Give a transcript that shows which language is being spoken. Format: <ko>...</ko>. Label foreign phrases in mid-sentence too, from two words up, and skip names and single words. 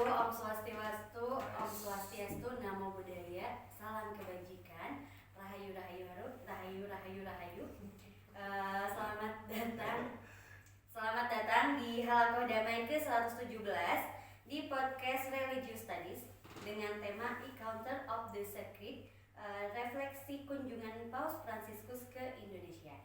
<sa>Om Swastiastu, Om Swastiastu,</sa> <pi>Namo Buddhaya,</pi> <id>salam kebajikan,</id> <jv>Rahayu Rahayu Rahayu Rahayu Rahayu.</jv> <id>Selamat datang di Halaqah Damai ke-117 di podcast Religious Studies dengan tema Encounter of the Sacred, refleksi kunjungan Paus Fransiskus ke Indonesia.</id>